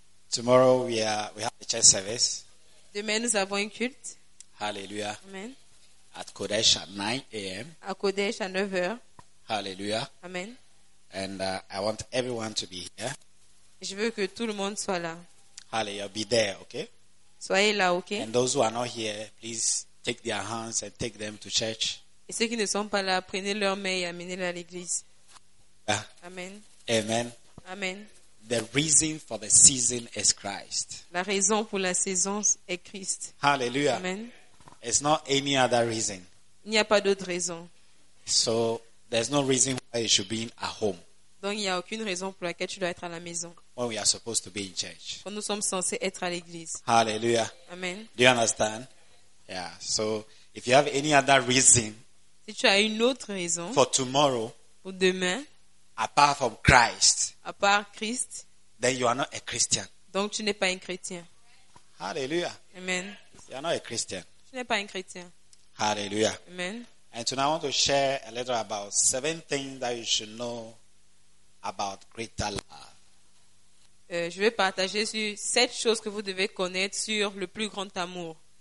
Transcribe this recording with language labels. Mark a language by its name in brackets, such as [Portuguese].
[English] Tomorrow we have a church service. [French] Demain nous avons un culte. Hallelujah. Amen. [English] At Kodesh at 9 a.m. [French] À Kodesh à 9 heures. Hallelujah. Amen. [English] And I want everyone to be here. [French] Je veux que tout le monde soit là. [English] Hallelujah. Be there, okay? [French] Soyez là, okay? [English] And those who are not here, please take their hands and take them to church. [French] Et ceux qui ne sont pas là, prenez leurs mains et amenez-les à l'église. Yeah. Amen. Amen. Amen. [English] The reason for the season is Christ. [French] La raison pour la saison est Christ. Hallelujah. Amen. [English] It's not any other reason. [French] Il n'y a pas d'autre raison. [English] So there's no reason why you should be at home. [French] Donc il n'y a aucune raison pour laquelle tu dois être à la maison. [English] When we are supposed to be in church. [French] Quand nous sommes censés être à l'église. Hallelujah. Amen. [English] Do you understand? Yeah. So if you have any other reason, [French] si tu as une autre raison, [English] for tomorrow, [French] pour demain, [English] apart from Christ, [French] à part Christ, [English] then you are not a Christian. [French] Donc tu n'es pas un chrétien. Hallelujah. Amen. [English] You are not a Christian. [French] Tu n'es pas un chrétien. Hallelujah. Amen. [English] And tonight I want to share a little about 7 things that you should know about greater love. [French] Je vais partager sur 7 choses que vous devez connaître sur le plus grand amour.